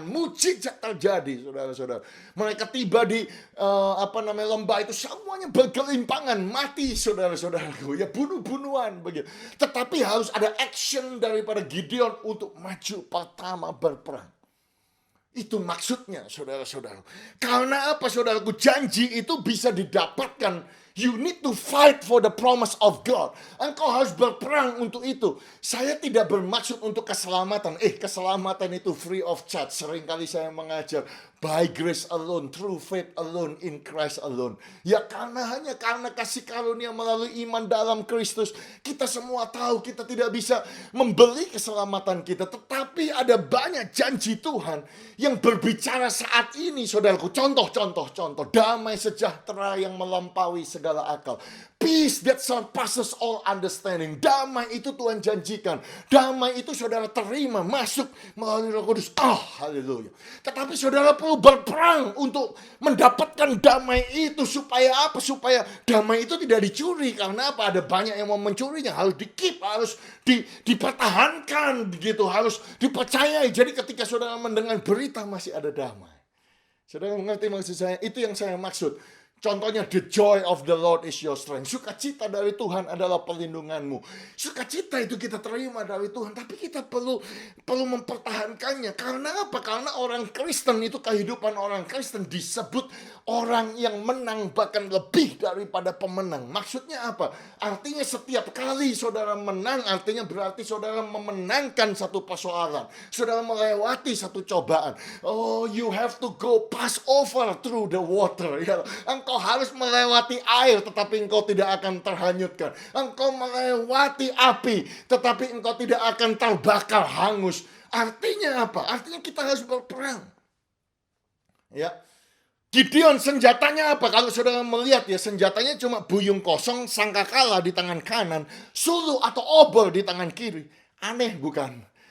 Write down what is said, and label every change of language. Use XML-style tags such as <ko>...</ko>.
<id>Mujizat terjadi, saudara-saudara. Mereka tiba di lembah itu, semuanya bergelimpangan, mati, saudara-saudaraku. Ya, bunuh-bunuhan begitu. Tetapi harus ada action daripada Gideon untuk maju pertama berperang. Itu maksudnya, saudara-saudara. Karena apa, saudaraku? Janji itu bisa didapatkan.</id> <en>You need to fight for the promise of God.</en> <id>Engkau harus berperang untuk itu. Saya tidak bermaksud untuk keselamatan. Keselamatan itu</id> <en>free of charge.</en> <id>Seringkali saya mengajar</id> <en>by grace alone, through faith alone, in Christ alone.</en> <id>Ya, hanya karena kasih karunia melalui iman dalam Kristus. Kita semua tahu kita tidak bisa membeli keselamatan kita. Tetapi ada banyak janji Tuhan yang berbicara saat ini, saudaraku. Contoh. Damai sejahtera yang melampaui segala akal.</id> <en>Peace that surpasses all understanding.</en> <id>Damai itu Tuhan janjikan. Damai itu saudara terima, masuk melalui Roh Kudus. Haleluya. Tetapi saudara perlu berperang untuk mendapatkan damai itu. Supaya apa? Supaya damai itu tidak dicuri. Karena apa? Ada banyak yang mau mencurinya. Harus di-keep, harus dipertahankan begitu, harus dipercayai. Jadi ketika saudara mendengar berita masih ada damai. Saudara mengerti maksud saya? Itu yang saya maksud.</id> <en>Contohnya, the joy of the Lord is your strength.</en> <id>Sukacita dari Tuhan adalah perlindunganmu. Sukacita itu kita terima dari Tuhan, tapi kita perlu mempertahankannya. Karena apa? Karena orang Kristen itu, kehidupan orang Kristen disebut orang yang menang, bahkan lebih daripada pemenang. Maksudnya apa? Artinya setiap kali saudara menang, artinya berarti saudara memenangkan satu persoalan. Saudara melewati satu cobaan.</id> <en>You have to go pass over through the water.</en> <id>Ya, engkau harus melewati air, tetapi engkau tidak akan terhanyutkan. Engkau melewati api, tetapi engkau tidak akan terbakar hangus. Artinya apa? Artinya kita harus berperang. Ya, Gideon senjatanya apa? Kalau saudara melihat ya, senjatanya cuma buyung kosong, sangkakala di tangan kanan, sulu atau obor di tangan kiri. Aneh bukan?</id>